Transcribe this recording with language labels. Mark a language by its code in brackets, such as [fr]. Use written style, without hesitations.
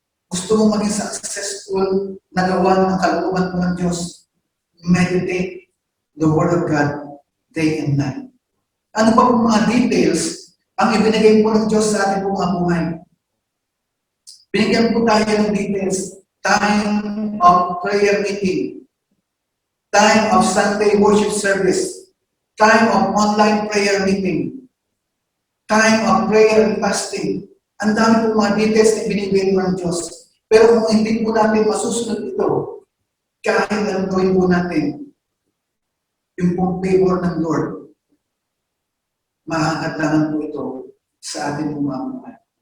[tl] Gusto mo maging successful na gawa ng kalooban mo ng Diyos, [en] meditate the Word of God day and night. [tl] Ano pa po mga details ang ibinigay po ng Diyos sa ating mga buhay? Binigyan po tayo ng details. [en] Time of prayer meeting, time of Sunday worship service, time of online prayer meeting, time of prayer and fasting. [tl] Ang dami po mga details na binibigay ng Diyos. Pero kung hindi po natin masusunod ito, kahit anong gawin po natin, yung pong favor ng Lord, makakadlangan po ito sa ating mga buhay.